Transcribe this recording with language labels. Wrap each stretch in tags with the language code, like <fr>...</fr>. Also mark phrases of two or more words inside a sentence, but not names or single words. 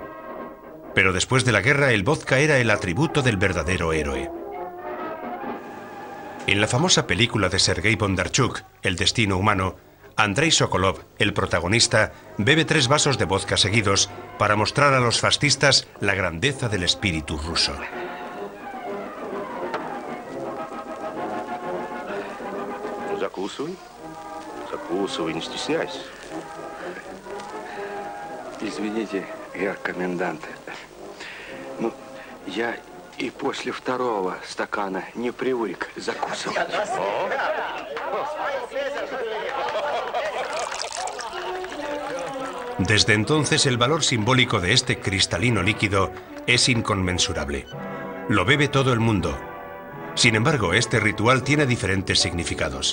<es>Pero después de la guerra, el vodka era el atributo del verdadero héroe. En la famosa película de Sergei Bondarchuk, El destino humano, Andrei Sokolov, el protagonista, bebe 3 vasos de vodka seguidos para mostrar a los fascistas la grandeza del espíritu ruso.</es> <ru>Закусывай, не стесняйся. Извините, герр комендант. Ну, я и после 2-го стакана не привык закусывать.</ru> <es>Desde entonces el valor simbólico de este cristalino líquido es inconmensurable. Lo bebe todo el mundo. Sin embargo, este ritual tiene diferentes significados.</es>